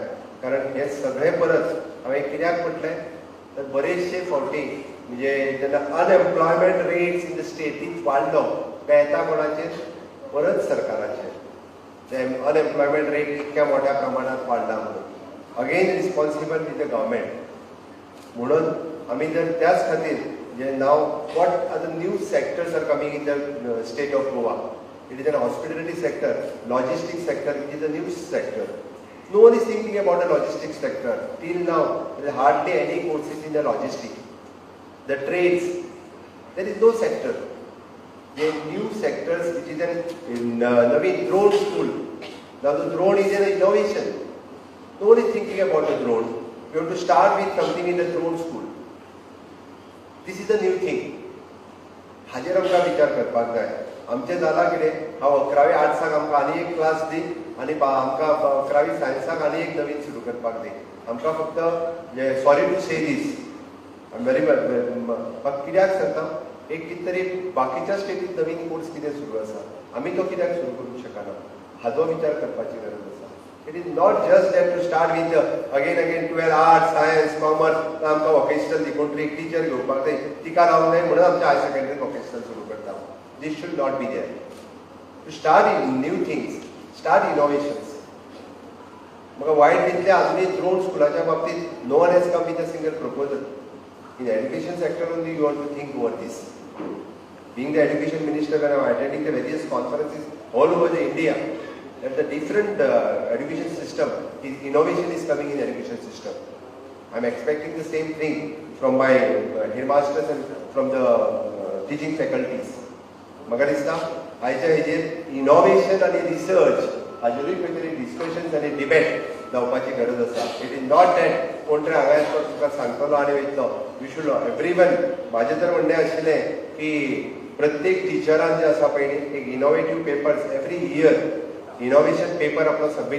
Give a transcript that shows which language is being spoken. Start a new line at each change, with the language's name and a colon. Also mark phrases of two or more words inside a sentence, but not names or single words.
Konkani: कारण हे सगळे परत हांवें कित्याक म्हटलें तर बरेचशे फावटी म्हणजे जेन्ना
English: unemployment rates in the state
Konkani: वाडलो काय येता कोणाचेर परत सरकाराचेर. ते
English: unemployment rate
Konkani: इतक्या मोठ्या प्रमाणात वाडला म्हणून
English: again responsible with the government.
Konkani: म्हणून आमी जर त्याच खातीर जे नाव
English: what are the new sectors are coming in the state of Goa. it is a hospitality sector, logistics sector which is a new sector. No one is thinking about the logistics sector. Till now, there is hardly any courses in the logistics. The trades, there is no sector. There are new sectors which is in Naveen drone school. Now the drone is an innovation. No one is thinking about the drone. We have to start with something in the drone school. This is the new thing.
Konkani: हाजेर आमकां विचार करपाक जाय. आमचें जाला कितें, हांव 11वी आर्ट्साक आमकां आनी एक क्लास दी आनी आमकां 11वी सायन्साक आनी एक नवीन सुरू करपाक दी. आमकां फक्त
English: sorry to say this very
Konkani: कित्याक सांगता एक कितें तरी बाकीच्या स्टेटींत नवीन कोर्स कितें सुरू आसा आमी तो कित्याक सुरू करूंक शकना हाजो विचार करपाची गरज आसा.
English: it is not just that to start with again 12 arts science commerce
Konkani: आमकां वोकेशनल दी कोण तरी एक टिचर घेवपाक जाय तिका रावंक जाय म्हणून आमच्या
English: higher secondary
Konkani: वोकेशनल सुरू करता.
English: This should not be there. To start in new things, start innovations.
Konkani: म्हाका वायट दिसलें आजुनूय ड्रोन स्कुलाच्या बाबतींत
English: no one has come with a single proposal. In education sector only you want to think over this. Being the education minister, when I am attending the various conferences all over the India, that the different education system, innovation is coming in education system. I am expecting the same thing from my headmasters and from the teaching faculties.
Konkani: म्हाका दिसता आयच्या हेजेर इनोव्हेशन आनी रिसर्च हाजेरूय खंय तरी डिस्कशन्स आनी डिबेट जावपाची गरज आसा.
English: it is not that
Konkani: कोण तरी हांगा येतो तुका सांगतलो आनी वयतलो.
English: you should everyone.
Konkani: म्हाजें तर म्हणणें आशिल्लें की प्रत्येक टिचरान जे आसा पळय एक
English: innovative papers every year innovation paper
Konkani: आपलो सबमीट.